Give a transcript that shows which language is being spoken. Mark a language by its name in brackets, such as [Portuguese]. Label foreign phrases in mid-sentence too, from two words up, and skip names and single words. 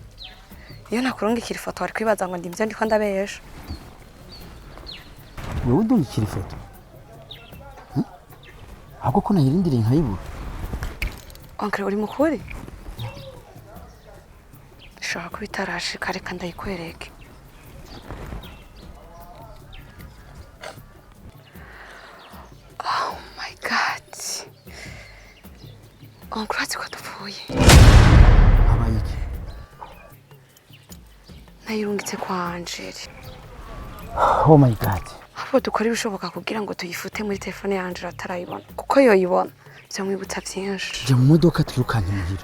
[Rundi] Iyo nakurungikira ifoto wari kwibaza ngo ndimvyo ndiko ndabesha. Wewe udungikira ifoto? Ahubwo ko nayirindiriye nkayibura. Onkre uri mukuri? Shaka kubitarashika reka ndayikwereke. [English] Oh my god. [Rundi] Onkre ati ko dupfuye. Habaye iki? Nayirungitse kwa Angeli. [English] Oh my god. [Rundi] Abo dukora ibishoboka kugira ngo tuyifute muri telefone ya Angela atarayibona. Kuko yoyibona byamwibutsa byinshi. Je mu modoka twirukanye muhira.